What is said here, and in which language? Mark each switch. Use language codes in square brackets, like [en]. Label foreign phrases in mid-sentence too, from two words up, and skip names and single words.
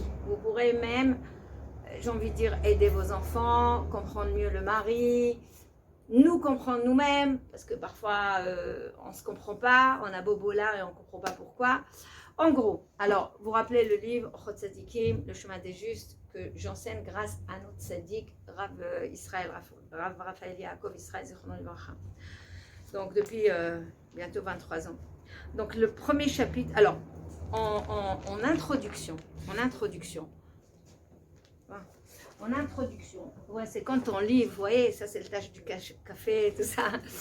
[fr] Vous pourrez même, j'ai envie de dire, aider vos enfants, comprendre mieux le mari, nous comprendre nous-mêmes, parce que parfois, on ne se comprend pas, on a bobo là et on ne comprend pas pourquoi. En gros, alors, vous rappelez le livre Chot Tzadikim, le chemin des justes, que j'enseigne grâce à notre tzaddik, Rav Israël, Rav Raphaël Yaakov Israël [he] זכרונו לברכה. [fr] Donc, depuis bientôt 23 ans. Donc, le premier chapitre, alors, en introduction, ouais, c'est quand on lit, vous voyez, ça c'est le tâche du café, tout ça.